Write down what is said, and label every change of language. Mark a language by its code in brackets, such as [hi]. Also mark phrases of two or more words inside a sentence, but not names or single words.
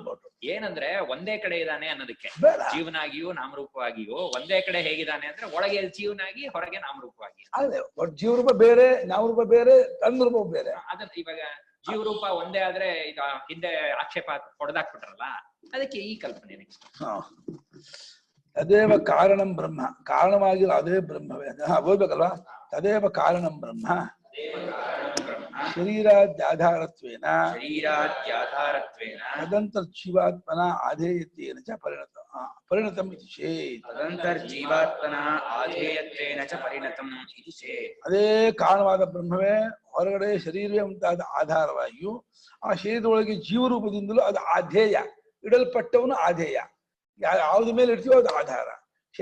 [kn] ಏನಂದ್ರೆ ಒಂದೇ ಕಡೆ ಇದ್ದಾನೆ ಅನ್ನೋದಕ್ಕೆ, ಜೀವನಾಗಿಯೂ ನಾಮರೂಪವಾಗಿಯೂ ಒಂದೇ ಕಡೆ ಹೇಗಿದ್ದಾನೆ ಅಂದ್ರೆ ಒಳಗೆ ಜೀವನಾಗಿ, ಹೊರಗೆ ನಾಮರೂಪವಾಗಿ. ಅದೇ ಜೀವರೂಪ ಬೇರೆ, ನಾಮರೂಪ ಬೇರೆ, ತನ್ರೂಪ ಬೇರೆ. ಅದನ್ನ ಇವಾಗ ಜೀವರೂಪ ಒಂದೇ ಆದ್ರೆ ಈಗ ಹಿಂದೆ ಆಕ್ಷೇಪ ಹೊಡೆದಾಕ್ಬಿಟ್ರಲ್ಲ, ಅದಕ್ಕೆ ಈ ಕಲ್ಪನೆ ನೆಕ್ಸ್ಟ್. [sa] ತದೇವ ಕಾರಣಂ ಬ್ರಹ್ಮ, [kn] ಕಾರಣವಾಗಿರೋ ಅದೇ ಬ್ರಹ್ಮವೇ. ಓದ್ಬೇಕಲ್ವಾ? [sa] ತದೇವ ಕಾರಣಂ ಬ್ರಹ್ಮ ಶರೀರಾದ್ಯಾಧಾರತ್ವೇನ ತದಂತರ್ಜೀವಾತ್ಮನ ಆಧೇಯತ್ವೇನ ಚ ಪರಿಣತಂ ಇತಿ ಚೇತ್. [kn] ಅದೇ ಕಾರಣವಾದ ಬ್ರಹ್ಮವೇ ಹೊರಗಡೆ ಶರೀರವೇ ಉಂಟಾದ ಆಧಾರವಾಗಿಯೂ ಆ ಶರೀರದೊಳಗೆ ಜೀವರೂಪದಿಂದಲೂ ಅದು ಆಧೇಯ, ಇಡಲ್ಪಟ್ಟವನು ಆಧೇಯ. ಯಾವ್ದ ಮೇಲೆ ಇಡ್ತೀವೋ ಅದು ಆಧಾರ.